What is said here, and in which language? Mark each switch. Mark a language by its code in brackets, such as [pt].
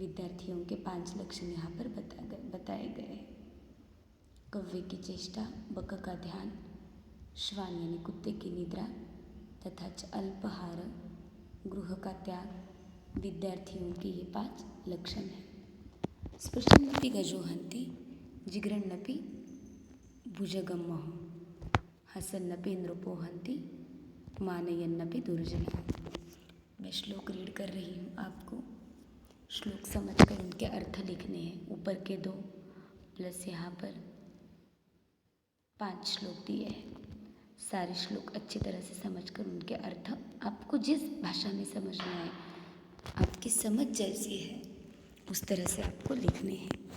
[hi] विद्यार्थियों के 5 लक्षण यहाँ पर बताए गए हैं। कव्वे की चेष्टा, बक का ध्यान, श्वान यानी कुत्ते की निद्रा तथा च अल्पाहार गृह का त्याग, विद्यार्थियों के ये 5 लक्षण हैं। [sa] स्पृशन्नपि गजो हन्ति जिघ्रन्नपि भुजगमः, हसन्नपि नृपो हन्ति मानयन्नपि दुर्जनः। [hi] मैं श्लोक रीड कर रही हूँ, आपको श्लोक समझकर उनके अर्थ लिखने हैं। ऊपर के 2 प्लस यहाँ पर 5 श्लोक दिए हैं। सारे श्लोक अच्छी तरह से समझकर उनके अर्थ आपको जिस भाषा में समझ में आए, आपकी समझ जैसी है उस तरह से आपको लिखने हैं।